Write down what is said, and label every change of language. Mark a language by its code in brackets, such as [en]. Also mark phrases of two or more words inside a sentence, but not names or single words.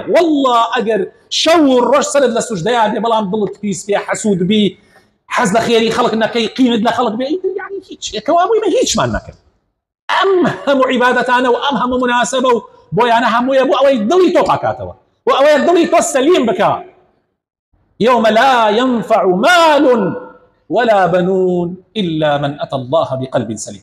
[ckb] والله ئەگەر شەو و ڕۆژ سەرت لە سوژدەیە بێ بەڵام دڵت پیس بێ، حەسوود بی، حەز لە خێری خەڵک نەکەی، قینت لە خەڵک بێ، یعنی هیچ کەوابووی هیچمان نەکرد. ئەم هەموو عیبادەتانە و ئەم هەموو مناسبە و بۆیانە هەموویە بۆ ئەوەی دڵی تۆ پاکاتەوە و ئەوەیە دڵی تۆ سەلیم بکە. [ar] يوم لا ينفع مال ولا بنون إلا من أتى الله بقلب سليم.